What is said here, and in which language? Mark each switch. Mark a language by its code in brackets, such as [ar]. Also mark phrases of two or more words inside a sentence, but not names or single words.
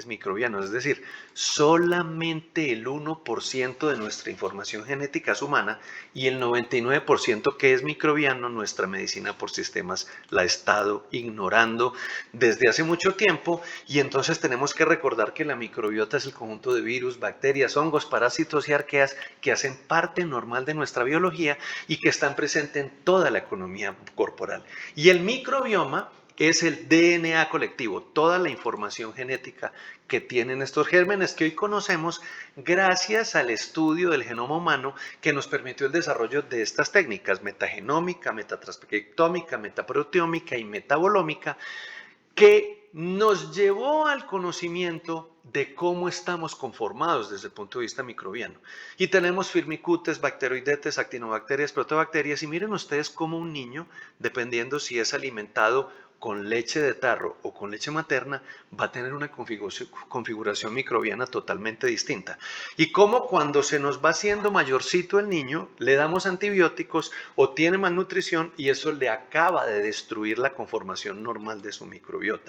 [es] microbianos, es decir, solamente el 1% de nuestra información genética es humana y el 99% que es microbiano, nuestra medicina por sistemas la ha estado ignorando desde hace mucho tiempo, y entonces tenemos que recordar que la microbiota es el conjunto de virus, bacterias, hongos, parásitos y arqueas que hacen parte normal de nuestra biología y que están presentes en toda la economía corporal. Y el microbioma es el DNA colectivo, toda la información genética que tienen estos gérmenes que hoy conocemos gracias al estudio del genoma humano que nos permitió el desarrollo de estas técnicas, metagenómica, metatranscriptómica, metaproteómica y metabolómica, que nos llevó al conocimiento de cómo estamos conformados desde el punto de vista microbiano. Y tenemos firmicutes, bacteroidetes, actinobacterias, protobacterias, y miren ustedes cómo un niño, dependiendo si es alimentado con leche de tarro o con leche materna, va a tener una configuración microbiana totalmente distinta. Y cómo cuando se nos va haciendo mayorcito el niño, le damos antibióticos o tiene malnutrición y eso le acaba de destruir la conformación normal de su microbiota.